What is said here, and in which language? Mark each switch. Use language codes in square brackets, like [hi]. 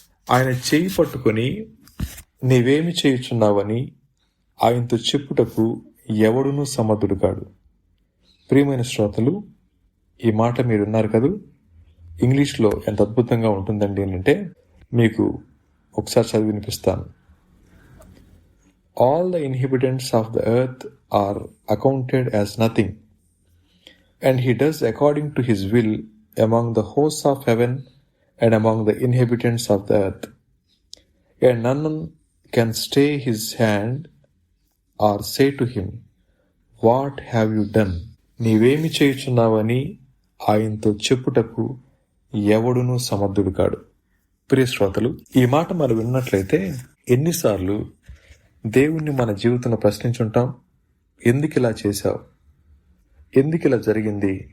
[te] ఆయన చేయి పట్టుకొని నీవేమి చేయుచున్నావని ఆయనతో చెప్పుటకు ఎవడునూ సమర్థుడు కాడు. ప్రియమైన శ్రోతలు, ఈ మాట మీరు విన్నారు కదూ. ఇంగ్లీష్లో ఎంత అద్భుతంగా ఉంటుందండి అంటే, మీకు ఒకసారి చదివి వినిపిస్తాను. [en] All the inhabitants of the earth are accounted as nothing, and he does according to his will among the hosts of heaven and among the inhabitants of the earth. And none can stay his hand or say to him, What have you done? [te] నీవేమి చేయుచున్నావని ఆయనతో చెప్పుటకు ఎవడునూ సమర్థుడు కాడు. ప్రియ శ్రోతలు, ఈ మాట మనం విన్నట్లయితే ఎన్నిసార్లు దేవుణ్ణి మన జీవితంలో ప్రశ్నించుంటాం. ఎందుకు ఇలా చేశావు? ఎందుకు ఇలా జరిగింది?